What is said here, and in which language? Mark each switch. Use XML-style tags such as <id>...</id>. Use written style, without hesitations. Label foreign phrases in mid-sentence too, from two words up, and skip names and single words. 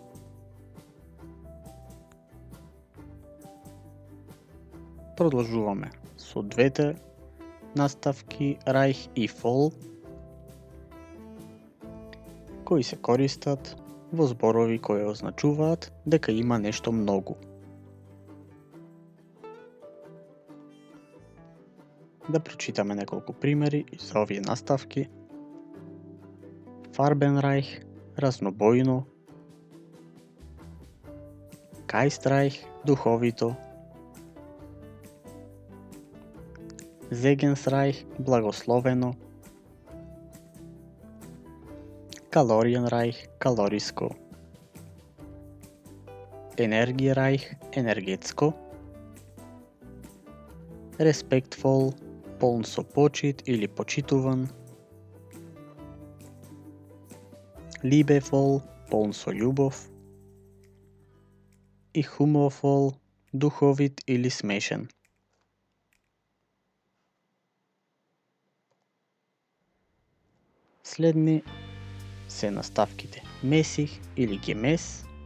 <mk>Продолжуваме со двете наставки Reich и Voll, кои се користат во зборови кои означуваат дека има нешто многу. Да прочитаме неколку примери за овие наставки. Farbenreich, разнобојно. Geistreich, духовито. Segensreich, благословено. Kalorienreich, калориско. Energiereich, енергетско. Respectful, полн со почит или почитуван. Liebevoll, полн со љубов. И humorvoll, духовит или смешен. Следни се наставките месих или гемес.</mk>